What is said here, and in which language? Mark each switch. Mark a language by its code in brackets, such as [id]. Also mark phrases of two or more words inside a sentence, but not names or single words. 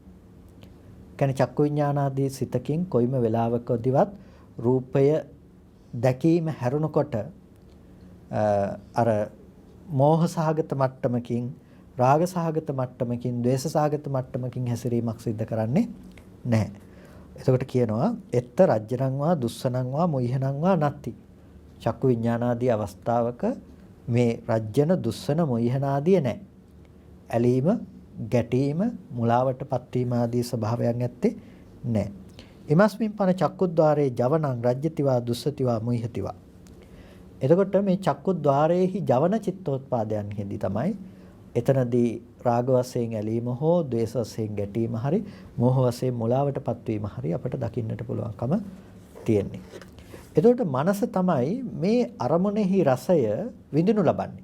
[si] කියන්නේ චක්කු විඥානාදී සිතකින් කොයිම වෙලාවකදීවත් රූපය දැකීම හැරුණකොට අර මෝහ සහගත මට්ටමකින්, රාග සහගත මට්ටමකින්, ද්වේෂ සහගත මට්ටමකින් හැසිරීමක් සිද්ධ කරන්නේ නැහැ. [pi] එතකොට කියනවා එත්ත රජ්ජනං වා දුස්සනං වා මොයිහනං වා නත්ති. [si] චක්කු විඥානාදී අවස්ථාවක මේ රජ්ජන දුස්සන මොයිහනාදී නැහැ. ඇලීම, ගැටීම, මුලාවටපත් වීම ආදී ස්වභාවයන් ඇත්තේ නෑ. [pi] ඉමස්මින් පන චක්කුද්්වාරේ ජවනං රජ්‍යතිවා දුස්සතිවා මුයිහතිවා. [si] එතකොට මේ චක්කුද්්වාරයේහි ජවන චිත්තෝත්පාදයන්හිදී තමයි එතනදී රාග වශයෙන් ඇලීම හෝ ද්වේෂ වශයෙන් ගැටීම හරි මෝහ වශයෙන් මුලාවටපත් වීම හරි අපට දකින්නට පුළුවන්කම තියෙන්නේ. එතකොට මනස තමයි මේ අරමුණෙහි රසය විඳිනු ලබන්නේ.